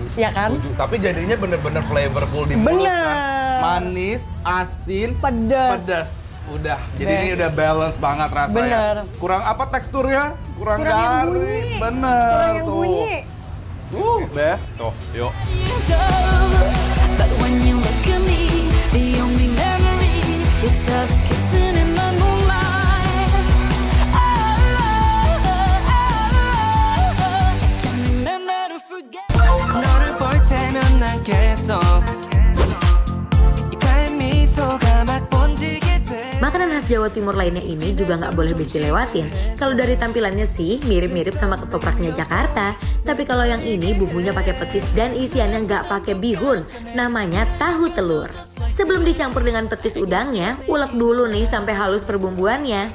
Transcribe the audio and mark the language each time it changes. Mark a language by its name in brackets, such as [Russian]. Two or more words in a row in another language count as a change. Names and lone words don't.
[Indonesian] Ya kan? Setuju. Tapi jadinya bener-bener flavorful di mulut Bener. kan. Manis, asin, Pedas. pedas. Udah. Jadi Best. ini udah balance banget rasanya. Bener. Kurang apa teksturnya? Kurang Kurang yang garing. bunyi. Bener Kurang yang tuh. bunyi. Best. Tuh, yuk. [English] But when you look at me, the only memory is us kissing in the moonlight. I can't remember to forget. [Korean] 너를 볼 때면 난 계속 입가에 미소가 막 번지게 돼. [Indonesian] Makanan khas Jawa Timur lainnya ini juga nggak boleh bis dilewatin. Kalau dari tampilannya sih mirip-mirip sama ketopraknya Jakarta. Tapi kalau yang ini bumbunya pakai petis dan isiannya nggak pakai bihun. Namanya tahu telur. Sebelum dicampur dengan petis udangnya, ulek dulu nih sampai halus perbumbuannya.